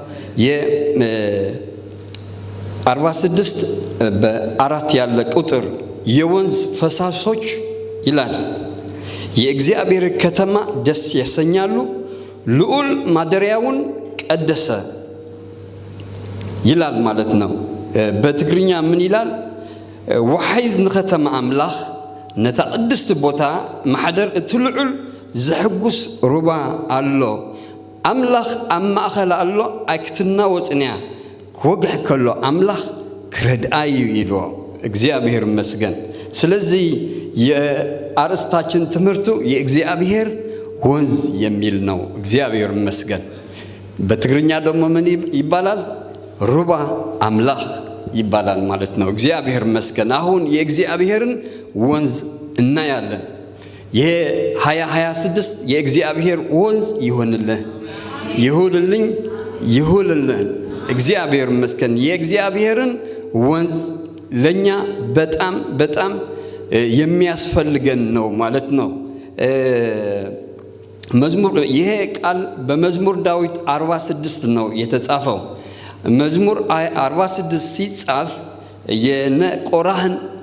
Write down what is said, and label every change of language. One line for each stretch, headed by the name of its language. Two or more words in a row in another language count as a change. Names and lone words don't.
Amharic: የ46 በ4 ያለ ቁጥር የወንዝ ፈሳሾች ይላል የእግዚአብሔር ከተማ ደስ ያሰኛሉ ልዑል ማደሪያውን ቀደሰ ይላል ማለት ነው በትግርኛ ምን ይላል
Tigrinya: ወሐይዝ ንከተማ አምላኽ ነታ ቅድስት ቦታ ማሕደር እትልዑል ዝሕጉስ ሩባ አሎ አምላኽ ኣብ ማእኸል አሎ ኣይክትና ወፅንያ ክወግሕ ከሎ አምላኽ ክረድአዩ ኢሎ
Amharic: እግዚአብሔር ይመስገን ስለዚህ የአርስታችን ትምህርቱ የእግዚአብሔር ወንዝ የሚል ነው እግዚአብሔር ይመስገን በትግርኛ ደግሞ ምን ይባላል
Tigrinya: ሩባ አምላኽ
Amharic: ይባላል ማለት ነው እግዚአብሔር ይመስገን አሁን የእግዚአብሔርን ወንዝ እናያለን ይሄ 2026 የእግዚአብሔር ወንዝ ይሁንልኝ እግዚአብሔር ይመስገን የእግዚአብሔርን ወንዝ ለኛ በጣም የሚያስፈልገን ነው ማለት ነው መዝሙር ይሄ ቃል በመዝሙር ዳዊት 46 ነው የተጻፈው መዝሙር 46 ሲጻፍ የነቆራህን